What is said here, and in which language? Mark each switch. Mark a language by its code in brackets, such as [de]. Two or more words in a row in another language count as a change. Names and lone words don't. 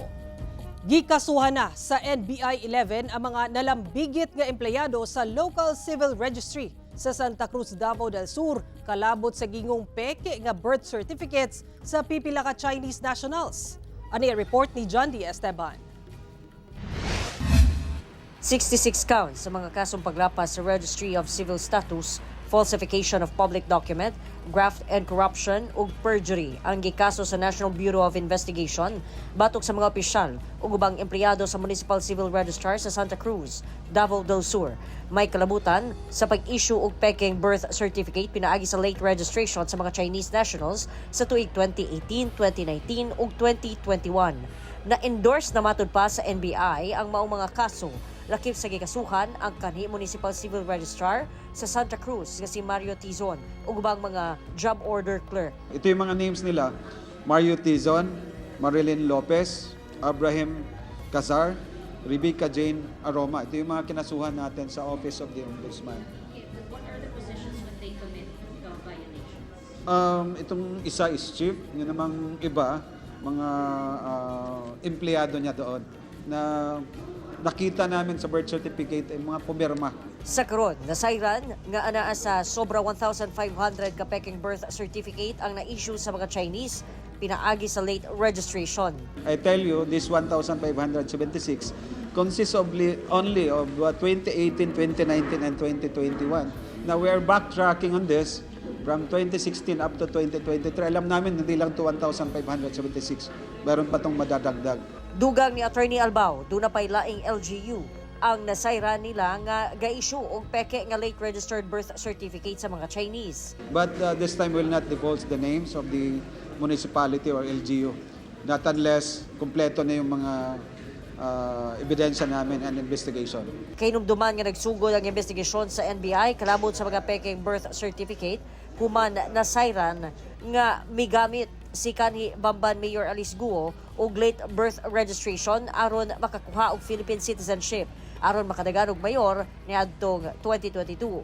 [ceb] Gikasuhan na sa NBI 11 ang mga nalambigit nga empleyado sa Local Civil Registry sa Santa Cruz, Davao del Sur, kalabot sa gingong peke nga [en] birth certificates [ceb] sa pipila ka [en] Chinese nationals. [ceb] Ani report ni John D. Esteban. 66 counts sa mga kasong paglapas sa Registry of Civil Status, [en] falsification of public document, graft and corruption [ceb] ug perjury ang gikaso sa National Bureau of Investigation batok sa mga opisyal ug ubang empleyado sa Municipal Civil Registrar sa Santa Cruz, Davao del Sur. May kalabutan sa pag-issue og peking [en] birth certificate [ceb] pinaagi sa [en] late registration [ceb] sa mga [en] Chinese nationals [ceb] sa tuig 2018, 2019 ug 2021. Na-endorse na matud pa sa NBI ang maong mga kaso lakip sa gikasuhan ang kanhi Municipal Civil Registrar sa Santa Cruz nga si Mario Tizon ug ubang mga [en] job order clerk. [tl] Ito yung mga names nila: Mario Tizon, Marilyn Lopez, Abraham Cazar, Rebecca Jane Aroma. Ito yung mga kinasuhan natin sa Office of the Ombudsman. [en] What are the positions when they commit violations? [tl] Itong isa is chief, yun namang iba, mga empleyado niya doon na nakita namin sa birth certificate ay mga pumirma. [ceb] Sa karon, nasayran nga anaa sa sobra 1,500 ka peking [en] birth certificate [ceb] ang na-issue sa mga Chinese pinaagi sa [en] late registration. I tell you, this 1,576 consists only of 2018, 2019, and 2021. Now we are backtracking on this from 2016 up to 2023. [tl] Alam namin hindi lang to 1,576. Meron pa tong madadagdag. [ceb] Dugang ni Attorney Albao, doon na pay laing LGU ang nasayran nila nga ga-issue og peke nga [en] late registered birth certificate [ceb] sa mga Chinese. [en] But this time will not divulge the names of the municipality or LGU. Not unless [tl] kumpleto na yung mga ebidensya namin and investigation. [ceb] Kainumduman nga nagsugod ang investigasyon sa NBI kalabot sa mga peking [en] birth certificate [ceb] human nasayran nga migamit si kanhi Bamban Mayor Alice Guo og [en] late birth registration [ceb] aron makakuha og [en] Philippine citizenship [ceb] aron makadagan og mayor niadtong 2022.